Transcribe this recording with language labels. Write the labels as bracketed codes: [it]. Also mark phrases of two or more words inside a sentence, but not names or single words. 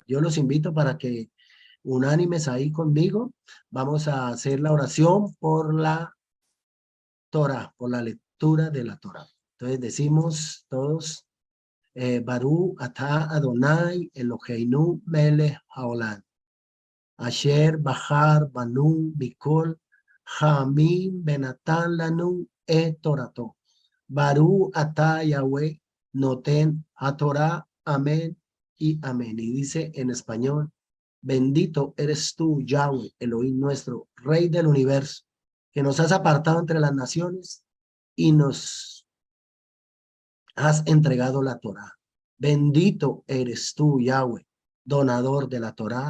[es] los invito para que unánimes ahí conmigo, vamos a hacer la oración por la Torah, por la lectura de la Torah. Entonces decimos todos, [he] ברוך אתה אדוני אלוהינו מלך העולם, אשר בחר בנו מכל העמים ונתן לנו תורתו. ברוך אתה יהוה נותן התורה, [es] amén y amén. Y dice en español, bendito eres tú, Yahweh, Elohim nuestro, Rey del universo, que nos has apartado entre las naciones y nos has entregado la Torá. Bendito eres tú, Yahweh, donador de la Torá.